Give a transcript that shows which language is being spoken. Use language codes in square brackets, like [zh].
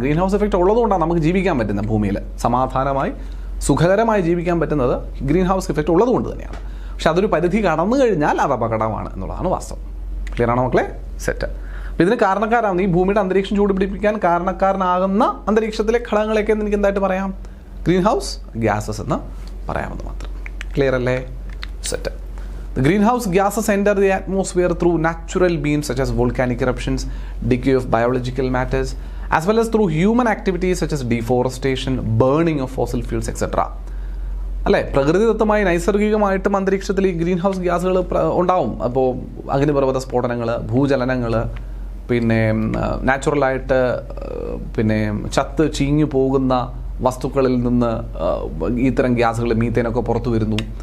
[ml] Green house effect ഉള്ളതുകൊണ്ടാണ് നമുക്ക് ജീവിക്കാൻ പറ്റുന്നത്. ഭൂമിയിൽ സമാധാനമായി സുഖകരമായി ജീവിക്കാൻ പറ്റുന്നത് ഗ്രീൻ ഹൗസ് ഇഫക്റ്റ് ഉള്ളതുകൊണ്ട് തന്നെയാണ്. പക്ഷെ അതൊരു പരിധി കടന്നു കഴിഞ്ഞാൽ അത് അപകടമാണ് എന്നുള്ളതാണ് വാസ്തവം. ക്ലിയർ ആണോ മക്കളെ? സെറ്റ്. അപ്പോൾ ഇതിന് കാരണക്കാരാണ് ഈ ഭൂമിയുടെ അന്തരീക്ഷം ചൂടുപിടിപ്പിക്കാൻ കാരണക്കാരനാകുന്ന അന്തരീക്ഷത്തിലെ ഘടകങ്ങളെയൊക്കെ എനിക്ക് എന്തായിട്ട് പറയാം? ഗ്രീൻ ഹൗസ് ഗ്യാസസ് എന്ന് പറയാമെന്ന് മാത്രം. ക്ലിയർ അല്ലേ? Set. [en] The greenhouse gases enter the atmosphere through natural means such as volcanic eruptions, decay of biological matters, as well as through human activities such as deforestation, burning of fossil fuels, etc. [ml] അല്ലേ? പ്രകൃതിദത്തമായി നൈസർഗികമായിട്ടും അന്തരീക്ഷത്തിൽ ഈ green house ഗ്യാസുകൾ ഉണ്ടാവും. അപ്പോൾ അഗ്നിപർവ്വത സ്ഫോടനങ്ങൾ, ഭൂചലനങ്ങൾ, പിന്നെ നാച്ചുറലായിട്ട് പിന്നെ ചത്ത് ചീഞ്ഞു പോകുന്ന വസ്തുക്കളിൽ നിന്ന് ഇത്തരം ഗ്യാസുകൾ, മീത്തേനൊക്കെ പുറത്തു വരുന്നു.